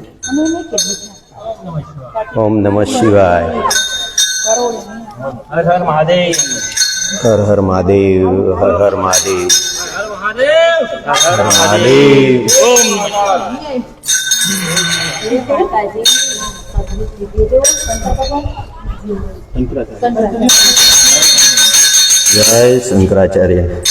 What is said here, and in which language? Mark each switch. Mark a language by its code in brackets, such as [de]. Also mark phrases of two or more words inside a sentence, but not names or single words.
[gu] ઓમ નમઃ શિવાય. [hi] हर हर महादेव. [gu] હર હર મહાદેવ. હર હર મહાદેવ. હર હર મહાદેવ. જય શંકરાચાર્ય.